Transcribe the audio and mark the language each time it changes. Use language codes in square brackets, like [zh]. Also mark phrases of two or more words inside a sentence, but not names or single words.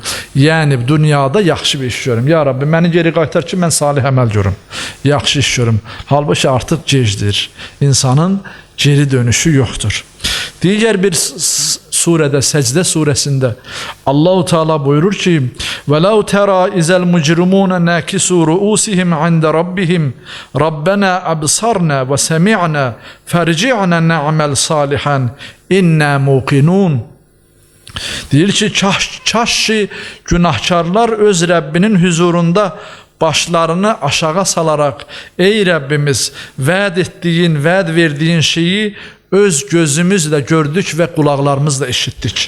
[az] Yəni, dünyada yaxşı bir iş görüm. Ya Rabbi, məni geri qaytar ki, mən salih əməl görüm. Yaxşı iş görüm. Halbuki artıq gecdir. İnsanın geri dönüşü yoxdur. Digər bir surədə, Səcdə surəsində Allah-u Teala buyurur ki, [ar] وَلَوْ تَرَى إِذَا الْمُجْرِمُونَ نَاكِسُوا رُؤُوسِهِمْ عِنْدَ رَبِّهِمْ رَبَّنَا أَبْصَرْنَا وَسَمِعْنَا فَارْجِعْنَا نَعْمَلْ صَالِحًا إِنَّا مُوقِنُونَ. [az] Deyir ki, kaş ki günahkarlar öz Rəbbinin huzurunda başlarını aşağı salaraq, ey Rəbbimiz, vəd etdiyin, vəd verdiyin şeyi öz gözümüzlə gördük və qulaqlarımızla eşitdik.